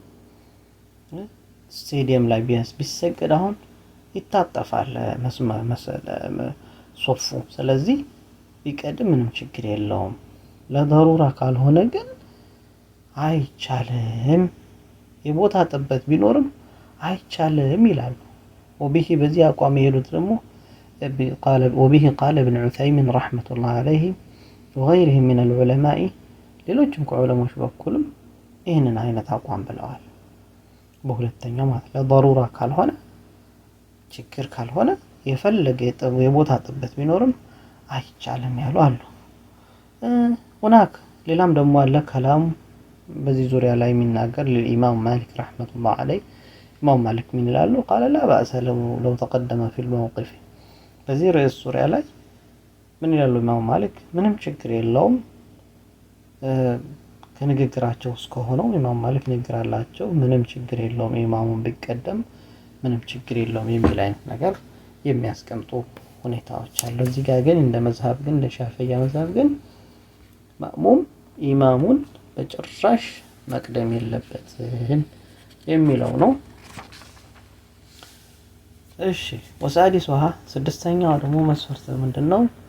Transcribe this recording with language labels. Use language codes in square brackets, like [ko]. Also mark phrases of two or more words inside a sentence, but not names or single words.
[am] ስቴዲየም ላይ ቢሰግድ አሁን ይታጠፋል ሶፉ። ስለዚህ ቢቀድም ምንም ችግር የለውም። ለضرورة ካልሆነ ግን አይቻልም። የቦታ ጥበት ቢኖርም አይቻልም ይላሉ። وبه በዚህ አቋም የሄዱት ደግሞ [ar] وبه قال ابن عثيمين رحمة الله عليه وغيره من العلماء [am] ሌሎችም ከዑለሞች በኩልም ይህንን አይነት አቋም ብለዋል። በሁለተኛው ማለት ለضرورة ካልሆነ ችግር ካልሆነ የፈለገ የቦታ ጥበት ቢኖርም አይቻልም ያሉ አሉ። ሌላም ደግሞ አለ ከላም በዚህ ዙሪያ ላይ የሚናገር ለኢማም ማሊክ [ar] رحمة الله عليه [am] ኢማም ማሊክ ምን ይላሉ? [ar] قال لا بأس لو تقدم في الموقف [am] በዚህ ርዕስ ዙሪያ ላይ ምን ይላሉ ኢማም ማሊክ? ምንም ችግር የለውም ከንግግራቸው እስከሆነው ኢማም ማሊክ ንግግር አላቸው፣ ምንም ችግር የለውም ኢማሙን ቢቀደም ምንም ችግር የለውም የሚል አይነት ነገር የሚያስቀምጡ ሁኔታዎች አሉ። እዚህ ጋር ግን እንደ መዝሀብ ግን እንደ ሻፊዒያ መዝሀብ ግን ማእሙም ኢማሙን በጭራሽ መቅደም የለበትም የሚለው ነው። እሺ ወሳዲሱሃ ስድስተኛው ደግሞ መስፈርት ምንድነው?